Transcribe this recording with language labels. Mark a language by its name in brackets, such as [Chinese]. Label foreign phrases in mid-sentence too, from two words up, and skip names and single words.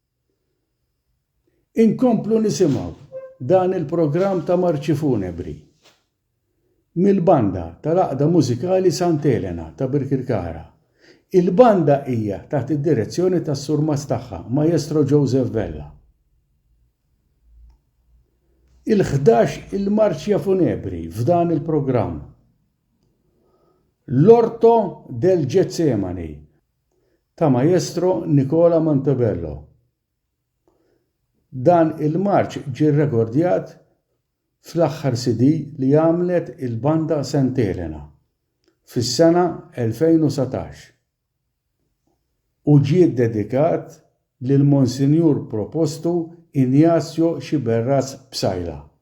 [Maltese] Inkomplu nisimgħu dan il-programm ta' marċi funebri mill-banda tal-Għaqda Mużikali Sant'Elena ta' Birkirkara. Il-banda hija taħt id-direzzjoni tas-Sur Mast tagħha, Maestro Joseph Vella. Il-11 il-marċja funebri f'dan il-programm. L'Orto del Getsemani ta' Maestro Nicola Montebello. Dan il-marċ ġie rrekordjat fl-aħħar CD li għamlet il-banda Sant'Elena fis-sena 2017 u ġie dedikat lil Monsinjur Propostu Ignazio Xiberras Bsajla.